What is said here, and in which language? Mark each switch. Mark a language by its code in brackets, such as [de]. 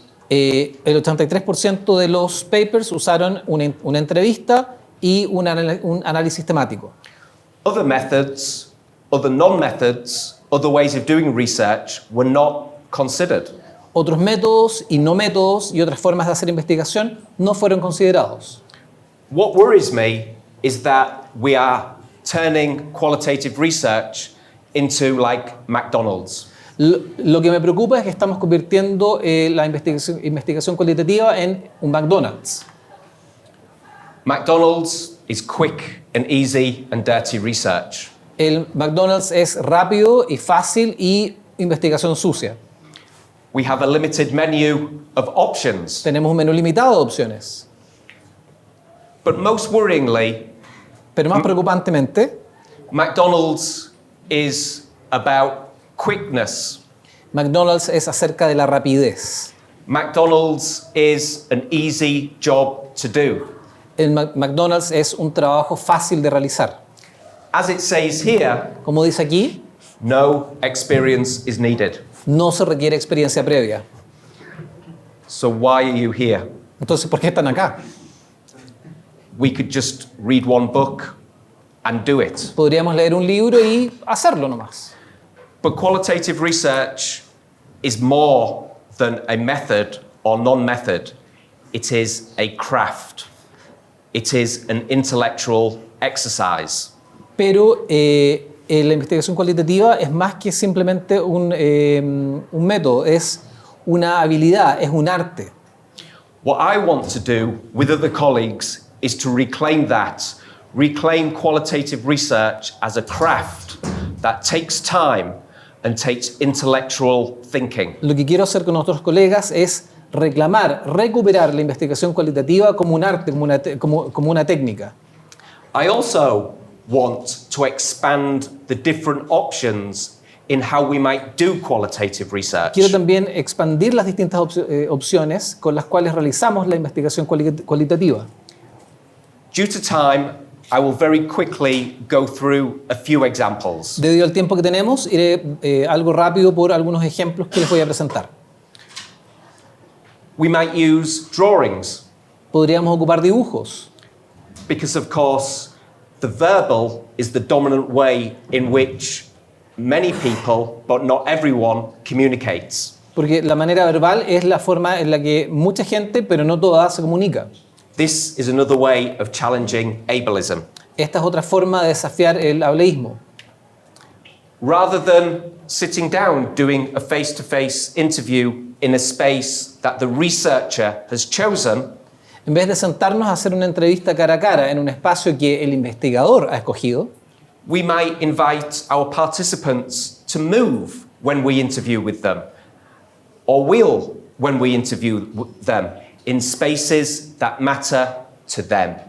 [es] El 83% de los papers usaron una entrevista y un análisis temático. [en] Other methods, other non-methods, other ways of doing research were not considered. [es] Otros métodos y no métodos y otras formas de hacer investigación no fueron considerados. [en] What worries me is that we are turning qualitative research into like McDonald's. [es] Lo que me preocupa es que estamos convirtiendo la investigación cualitativa en un McDonald's. [en] McDonald's is quick and easy and dirty research. [es] El McDonald's es rápido y fácil y investigación sucia. [en] We have a limited menu of options. [es] Tenemos un menú limitado de opciones. [en] But most worryingly, [es] Pero más preocupantemente, [en] McDonald's is about quickness. [es] McDonald's es acerca de la rapidez. [en] McDonald's is an easy job to do. [es] El McDonald's es un trabajo fácil de realizar. [en] As it says here, [es] Como dice aquí, [en] no experience is needed. [es] no se requiere experiencia previa. [en] So why are you here? [es] Entonces, ¿por qué están acá? [en] We could just read one book and do it. [es] Podríamos leer un libro y hacerlo nomás. [en] But qualitative research is more than a method or non-method. It is a craft. It is an intellectual exercise. [es] Pero la investigación cualitativa es más que simplemente un método, es una habilidad, es un arte. [en] What I want to do with other colleagues is to reclaim qualitative research as a craft that takes time and takes intellectual thinking. [es] Lo que quiero hacer con nuestros colegas es recuperar la investigación cualitativa como un arte, como una técnica. [en] I also want to expand the different options in how we might do qualitative research. [es] Quiero también expandir las distintas opciones con las cuales realizamos la investigación cualitativa. [en] Due to time, I will very quickly go through a few examples. [es] Debido al tiempo que tenemos, iré algo rápido por algunos ejemplos que les voy a presentar. [en] We might use drawings [es] Podríamos ocupar dibujos, [en] because, of course, the verbal is the dominant way in which many people, but not everyone, communicates. [es] porque la manera verbal es la forma en la que mucha gente, pero no toda, se comunica. [en] This is another way of challenging ableism. [es] Esta es otra forma de desafiar el ableísmo. [en] Rather than sitting down doing a face-to-face interview in a space that the researcher has chosen, [es] En vez de sentarnos a hacer una entrevista cara a cara en un espacio que el investigador ha escogido, [en] we might invite our participants to move when we interview with them, or wheel when we interview them, in spaces that matter to them.